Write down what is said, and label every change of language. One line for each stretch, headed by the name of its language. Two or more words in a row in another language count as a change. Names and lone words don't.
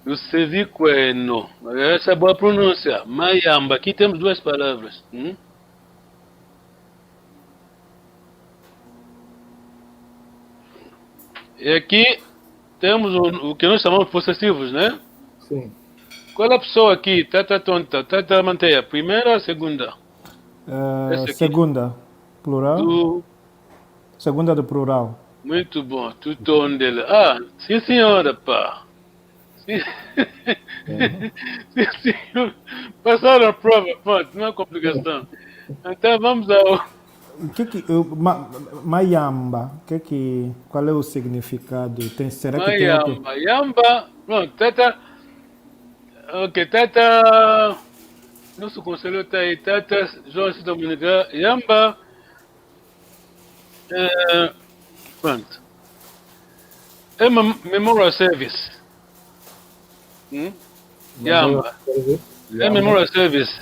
Portuguese: O Seviqueno. Essa é boa pronúncia. Mayamba. Aqui temos duas palavras. E aqui temos o que nós chamamos de possessivos, né? Sim. Qual é a pessoa aqui? Tata tonta, tata manteia. Primeira ou segunda? Segunda, plural. Segunda do plural. Muito bom.
Kongo: Tuton dele.
Portuguese: Ah, sim senhora, pá. Sim, sim senhor. Passaram a prova, pronto, não é complicação. Então vamos ao... Mayamba, qual é o significado? Será que tem outro? Mayamba, pronto, tata... Ok, tata... Nosso conselho está aí, tata João Dominica, Yamba... Pronto. É
English: Memorial Service.
Portuguese: Yamba. É
English: Memorial Service.